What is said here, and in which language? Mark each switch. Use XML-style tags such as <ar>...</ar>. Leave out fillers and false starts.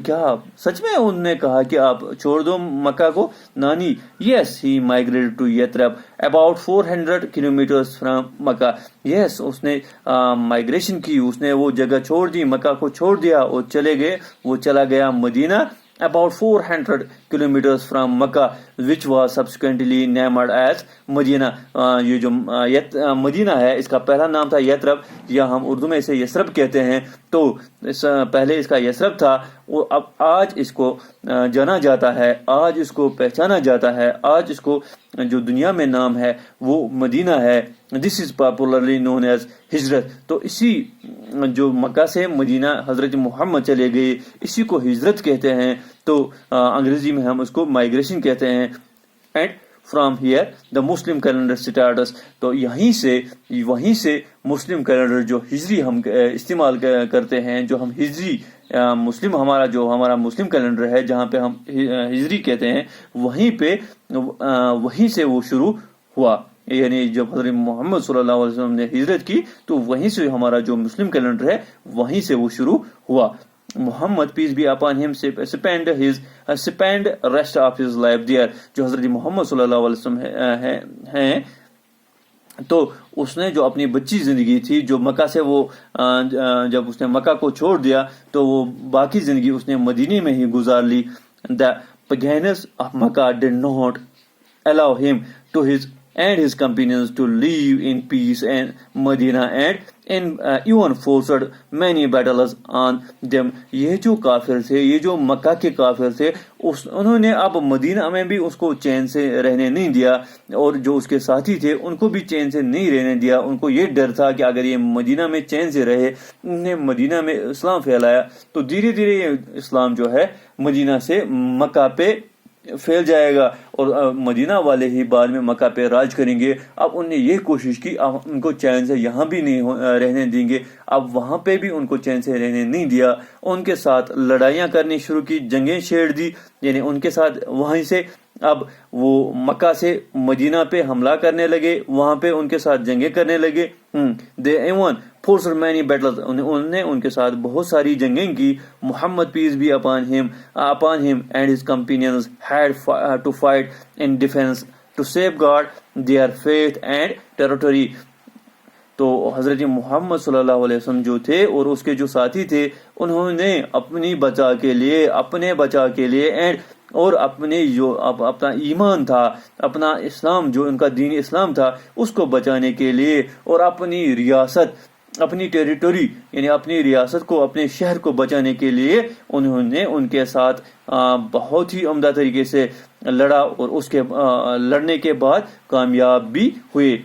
<ur>کیا سچ میں انہوں نے کہا کہ آپ چھوڑ دو مکہ کو؟ نانی</ur> <en>Yes he migrated to Yathrib about 400 kilometers from Mecca.</en> <ur>یس اس نے مائگریشن کی, اس نے وہ جگہ چھوڑ دی, مکہ کو چھوڑ دیا اور وہ چلا گیا مدینہ.</ur> <en>About 400 kilometers from Makkah, which was subsequently named as Medina.</en> <ur>یہ جو مدینہ ہے اس کا پہلا نام تھا یترب, یا ہم اردو میں اسے یسرب کہتے ہیں. تو پہلے اس کا یسرب تھا, وہ اب آج اس کو جانا جاتا ہے, آج اس کو پہچانا جاتا ہے, آج اس کو جو دنیا میں نام ہے وہ مدینہ ہے.</ur> <en>This is popularly known as ہجرت.</en> <ur>تو اسی جو مکہ سے مدینہ حضرت محمد چلے گئے اسی کو ہجرت کہتے ہیں. تو انگریزی میں ہم اس کو مائگریشن کہتے ہیں.</ur> <en>And from here the Muslim calendar starts.</en> <ur>تو وہیں سے مسلم کیلنڈر جو ہجری ہم استعمال کرتے ہیں, جو ہم ہجری مسلم ہمارا مسلم کیلنڈر ہے جہاں پہ ہم ہجری کہتے ہیں, وہیں سے وہ شروع ہوا. یعنی جب حضرت محمد صلی اللہ علیہ وسلم نے ہجرت کی تو وہیں سے ہمارا جو مسلم کیلنڈر ہے وہیں سے وہ شروع ہوا.</ur> <en>Muhammad peace be upon him spent rest of his life there.</en> <ur>جو حضرت محمد صلی اللہ علیہ وسلم ہیں تو اس نے جو اپنی بچی زندگی تھی, جو مکہ سے وہ جب اس نے مکہ کو چھوڑ دیا تو وہ باقی زندگی اس نے مدینے میں ہی گزار لی.</ur> <en>The paganism of Makkah did not allow him and his companions to live in peace and Medina and even forced many battles on them.</en> <ur>یہ جو کافر تھے, یہ جو مکہ کے کافر تھے, انہوں نے اب مدینہ میں بھی اس کو چین سے رہنے نہیں دیا, اور جو اس کے ساتھی تھے ان کو بھی چین سے نہیں رہنے دیا. ان کو یہ ڈر تھا کہ اگر یہ مدینہ میں چین سے رہے, انہوں نے مدینہ میں اسلام پھیلایا تو دھیرے دھیرے یہ اسلام جو ہے مدینہ سے مکہ پہ پھیل جائے گا اور مدینہ والے ہی بعد میں مکہ پہ راج کریں گے. اب انہوں نے یہ کوشش کی, اب ان کو چین سے یہاں بھی نہیں رہنے دیں گے. اب وہاں پہ بھی ان کو چین سے رہنے نہیں دیا, ان کے ساتھ لڑائیاں کرنی شروع کی, جنگیں چھیڑ دی. یعنی ان کے ساتھ وہیں سے اب وہ مکہ سے مدینہ پہ حملہ کرنے لگے, وہاں پہ ان کے ساتھ جنگیں کرنے لگے.</ur> <en>They even forced many battles.</en> <ur>انہوں نے ان کے ساتھ بہت ساری جنگیں کی.</ur> <en>Muhammad peace be upon him and his companions had to fight in defense to safeguard their faith and territory.</en> <ur>تو حضرت محمد صلی اللہ علیہ وسلم جو تھے اور اس کے جو ساتھی تھے, انہوں نے اپنے بچاء کے لیے اور اپنے جو اپنا ایمان تھا, اپنا اسلام جو ان کا دین اسلام تھا, اس کو بچانے کے لیے, اور اپنی ریاست, اپنی ٹیریٹوری یعنی اپنی ریاست کو, اپنے شہر کو بچانے کے لیے انہوں نے ان کے ساتھ بہت ہی عمدہ طریقے سے لڑا, اور اس کے لڑنے کے بعد کامیاب بھی ہوئے.</ur>